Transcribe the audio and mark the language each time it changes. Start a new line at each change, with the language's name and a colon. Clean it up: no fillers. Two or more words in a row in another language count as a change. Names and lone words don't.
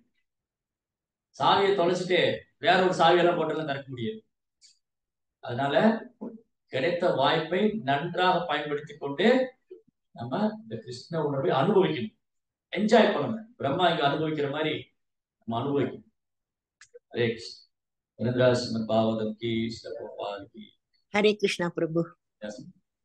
Tamil: சாவியை தொலைச்சிட்டு வேற ஒரு சாவியெல்லாம் போட்டெல்லாம் திறக்க முடியாது. அதனால கிடைத்த வாய்ப்பை நன்றாக பயன்படுத்தி கொண்டு நம்ம இந்த கிருஷ்ண உணர்வை அனுபவிக்கணும், என்ஜாய் பண்ணணும். பிரம்மா இங்க அனுபவிக்கிற மாதிரி நம்ம அனுபவிக்கணும்.
Hindi: அதே वृंदाश्रमद भागवतम की, श्रील प्रभुपाद की। हरे कृष्णा प्रभु। Yes.